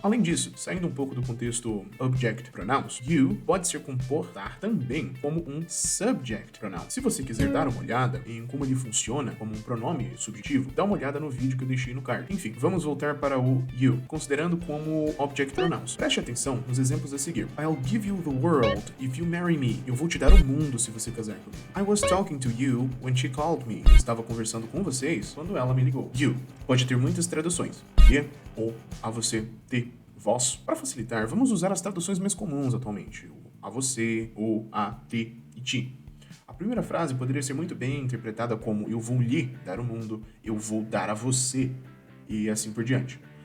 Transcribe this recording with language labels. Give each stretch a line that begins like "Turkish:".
Portuguese: Além disso, saindo um pouco do contexto object pronouns, you pode se comportar também como um subject pronoun. Se você quiser dar uma olhada em como ele funciona como um pronome subjetivo, dá uma olhada no vídeo que eu deixei no card. Enfim, vamos voltar para o you, considerando como object pronouns. Preste atenção nos exemplos a seguir.
English: I'll give you the world if you marry me.
Portuguese: Eu vou te dar o mundo se você casar comigo.
English: I was talking to you when she called me.
Portuguese: Eu estava conversando com vocês quando ela me ligou. You pode ter muitas traduções. Me, ou, a você, te, vós. Para facilitar, vamos usar as traduções mais comuns atualmente. O a você, ou a, te e ti. A primeira frase poderia ser muito bem interpretada como eu vou lhe dar o mundo, eu vou dar a você, e assim por diante.